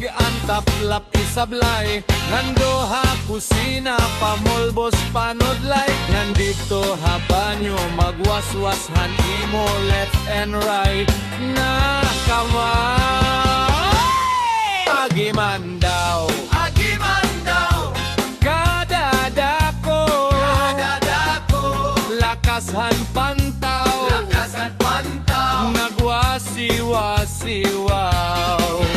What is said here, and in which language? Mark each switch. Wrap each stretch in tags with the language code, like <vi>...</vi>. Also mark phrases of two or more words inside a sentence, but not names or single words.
<war>ang taplap isablay Nandoha kusina pamolbos panodlay Nandito habanyo magwaswashan imo</war> <en>left and right</en> <war>Na kamay Agiman daw Kadadako Lakashan pantaw Nagwasiwasiwaw</war>